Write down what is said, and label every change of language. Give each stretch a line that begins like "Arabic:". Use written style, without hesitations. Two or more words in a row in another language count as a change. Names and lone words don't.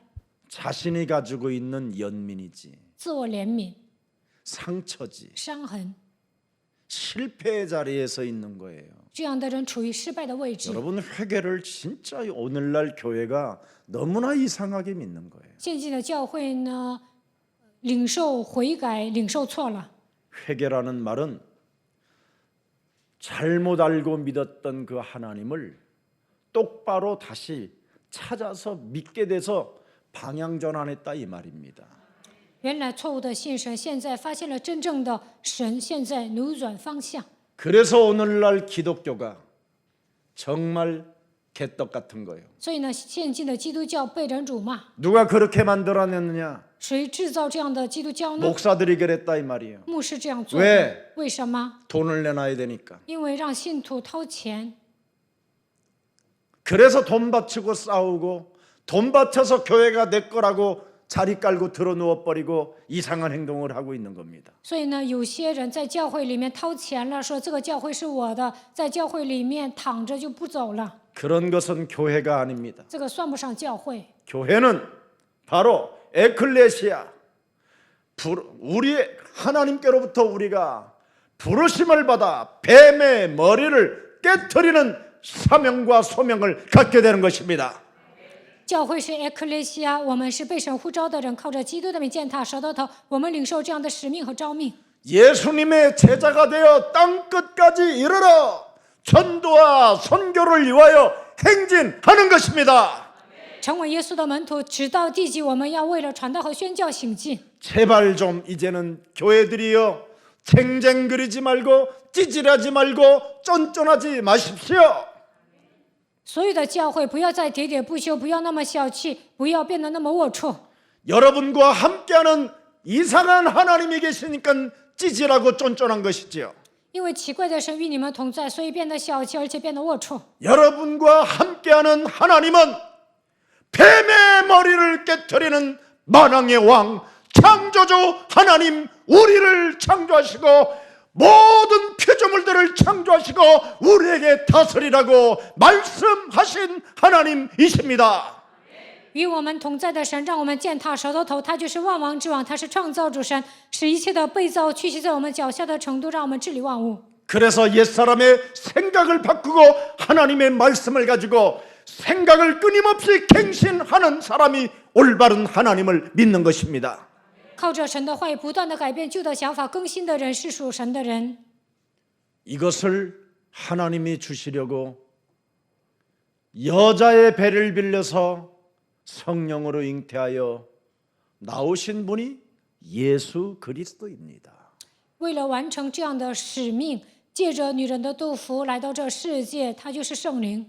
Korean: 자신이 가지고 있는 연민이지,
Chinese: 自我怜悯、
Korean: 상처지,
Chinese: 伤痕。
Korean: 실패의 자리에 서 있는 거예요.
Chinese: 这样的人处于失败的位置。
Korean: 여러분 회개를 진짜 오늘날 교회가 너무나 이상하게 믿는 거예요.
Chinese: 现今的教会呢，领受悔改，领受错了。
Korean: 회개라는 말은 잘못 알고 믿었던 그 하나님을 똑바로 다시 찾아서 믿게 돼서 방향 전환했다 이 말입니다.
Chinese: 原来错误的信神，现在发现了真正的神，现在扭转方向。
Korean: 그래서 오늘날 기독교가 정말 개떡 같은 거예요.
Chinese: 所以呢，现今的基督教被人辱骂，
Korean: 누가 그렇게 만들어냈느냐?
Chinese: 谁制造这样的基督教呢？
Korean: 목사들이 그랬다 이 말이에요.
Chinese: 牧师这样做
Korean: 왜
Chinese: 的。为什么？
Korean: 돈을 내놔야 되니까.
Chinese: 因为让信徒掏钱，
Korean: 그래서 돈 바치고 싸우고 돈 바쳐서 교회가 내 거라고 자리 깔고 들어 누워 버리고 이상한 행동을 하고 있는 겁니다.
Chinese: 所以呢，有些人在教会里面掏钱了，说这个教会是我的，在教会里面躺着就不走了，
Korean: 그런 것은 교회가 아닙니다.
Chinese: 这个算不上教会。
Korean: 교회는 바로 에클레시아, 우리의 하나님께로부터 우리가 부르심을 받아 뱀의 머리를 깨트리는 사명과 소명을 갖게 되는 것입니다.
Chinese: 教会是 ecclesia， 我们是被神呼召的人，靠着基督的名践踏舌头头，我们领受这样的使命和召命。
Korean: 예수님의 제자가 되어 땅 끝까지 이르러 전도와 선교를 위하여 행진하는 것입니다.
Chinese: 成为耶稣的门徒，直到地极，我们要为了传道和宣教行进。
Korean: 제발 좀 이제는 교회들이여 쟁쟁거리지 말고 찌질하지 말고 쫀쫀하지 마십시오.
Chinese: 所有的教会不要再喋喋不休，不要那么小气，不要变得那么龌龊。
Korean: 여러분과 함께하는 이상한 하나님이 계시니까 찌질하고 쫀쫀한 것이지요.
Chinese: 因为奇怪的神与你们同在，所以变得小气，而且变得龌龊。
Korean: 여러분과 함께하는 하나님은 뱀의 머리를 깨트리는 만왕의 왕 창조주 하나님, 우리를 창조하시고 모든 피조물들을 창조하시고 우리에게 다스리라고 말씀하신 하나님이십니다.
Chinese: 与我们同在的神，让我们践踏舌头头，他就是万王之王，他是创造主神，使一切的被造屈膝在我们脚下的程度，让我们治理万物。
Korean: 그래서 옛사람의 생각을 바꾸고 하나님의 말씀을 가지고 생각을 끊임없이 갱신하는 사람이 올바른 하나님을 믿는 것입니다.
Chinese: 靠着神的话语不断的改变旧的想法，更新的人是属神的人。
Korean: 이것을 하나님이 주시려고 여자의 배를 빌려서 성령으로 잉태하여 나오신 분이 예수 그리스도입니다.
Chinese: 为了完成这样的使命，借着女人的肚腹来到这世界，他就是圣灵。